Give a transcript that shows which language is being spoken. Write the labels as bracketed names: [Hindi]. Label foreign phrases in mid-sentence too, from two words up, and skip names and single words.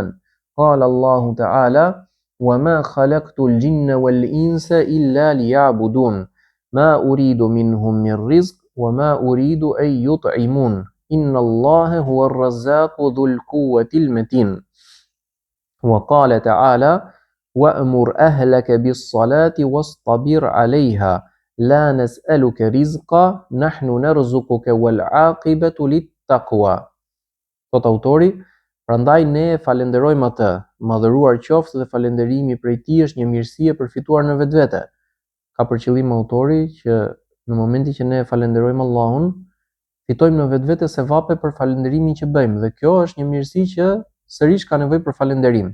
[Arabic] قال الله تعالى: وما خلقت الجن والإنس إلا ليعبدون ما أريد منهم من رزق وما أريد أن يطعمون إن الله هو الرزاق ذو القوة المتين. وقال تعالى: وأمر أهلك بالصلاة واصطبر عليها لا نسألك رزقا نحن نرزقك والعاقبة للتقوى. [Albanian] Thot autori, prandaj ne falenderojmë atë, madhëruar qoftë dhe falenderimi prej tij është një mirësi e përfituar në vetvete. Ka për qëllim autori që në momentin që ne falenderojmë Allahun, fitojmë në vetvete sevape për falënderimin që bëjmë dhe kjo është një mirësi që sërish ka nevojë për falënderim.